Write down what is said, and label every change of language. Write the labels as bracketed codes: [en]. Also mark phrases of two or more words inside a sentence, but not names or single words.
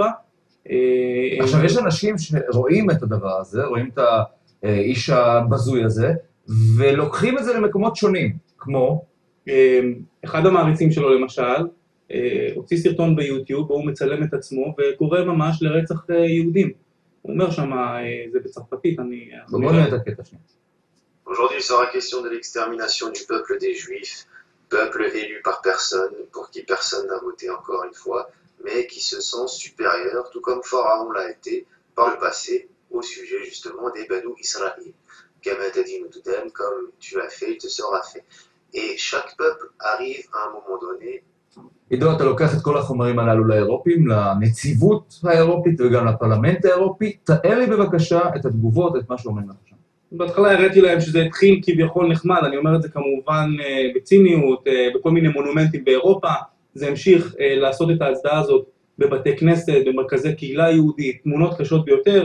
[he] עכשיו, יש אנשים שרואים את הדבר הזה, רואים את האיש הבזוי הזה, ולוקחים את זה למקומות שונים, כמו? אחד המעריצים שלו למשל, הוציא סרטון ביוטיוב, בו הוא מצלם את עצמו וקורא ממש לרצח יהודים. הוא אומר שמה, זה בצרפתית, אני... בוא נראה את הקטע שנייה. [fr] Aujourd'hui, il sera question de l'extermination du peuple des Juifs, peuple élu par personne, pour qui personne n'a voté encore une fois, mais qui se sent supérieur, tout comme Pharaon l'a été par le passé, au sujet justement des Badou Israël. Comme tu l'as fait, il te sera fait. Et chaque peuple arrive à un moment donné. [he] עידו, אתה לוקח את כל החומרים הללו לאירופים, לנציבות האירופית וגם לפרלמנט האירופי. תאר לי בבקשה את התגובות, את מה שאומרים לך שם. בהתחלה הראיתי להם שזה התחיל כביכול נחמד, אני אומר את זה כמובן בציניות, בכל מיני מונומנטים באירופה, זה המשיך לעשות את ההצדעה הזאת בבתי כנסת, במרכזי קהילה יהודית, תמונות קשות ביותר.